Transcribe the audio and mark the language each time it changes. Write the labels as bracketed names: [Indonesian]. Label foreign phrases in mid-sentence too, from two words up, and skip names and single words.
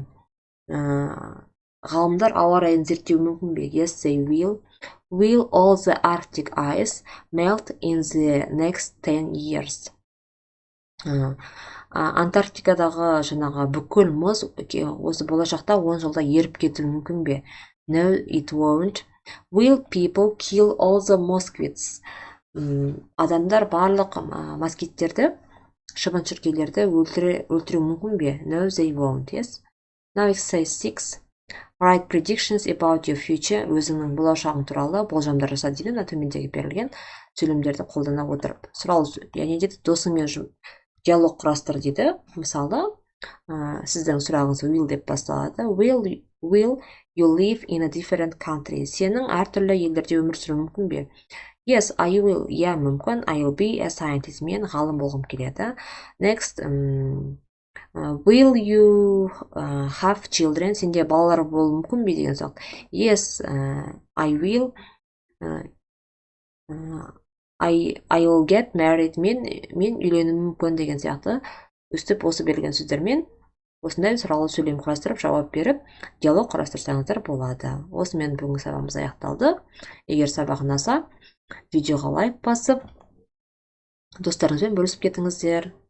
[Kazakh] Ғалымдар ауа райын зерттеуі мүмкін бе? [English] Yes, they will. Will all the Arctic ice melt in the next 10 years? [Kazakh] Антарктикадағы жаңағы бүкіл мұз осы болашақта 10 жылда еріп кетуі мүмкін бе? [English] No, it won't. Will people kill all the mosquitoes? [Kazakh] Адамдар барлық москиттерді, шыбын-шіркейлерді өлтіруі мүмкін бе? [English] No, they won't. Yes. Now exercise 6. Write predictions about your future. [Kazakh] Өзіңнің болашағың туралы болжамдар жаса дейді. Мына төмендегі берілген сөйлемдерді қолдана отырып. Сұралы, яғни дейді досыңмен диалог құрастыр дейді. Мысалы, сіздің сұрағыңыз will деп басталады. [English] Will you live in a different country? [Kazakh] Сенің әртүрлі елдерде өмір сүруі мүмкін бе? [English] Yes, I will. Yeah, мүмкін. I will be a scientist. [Kazakh] Мен ғалым болғым келеді. [English] Next, will you have children? [Kazakh] Сенде балалар болуы мүмкін бе деген сұрақ. [English] Yes, I will. I will get married. [Kazakh] Мен үйленуім мүмкін деген сияқты. Үстіп осы берілген сөздермен осындай сұралы сөйлем құрастырып жауап беріп, диалог құрастырсаңыздар болады. Осымен бүгінгі сабағымыз аяқталды. Егер сабақ ұнаса, видеоға лайк басып, достарыңызбен бөлісіп кетіңіздер.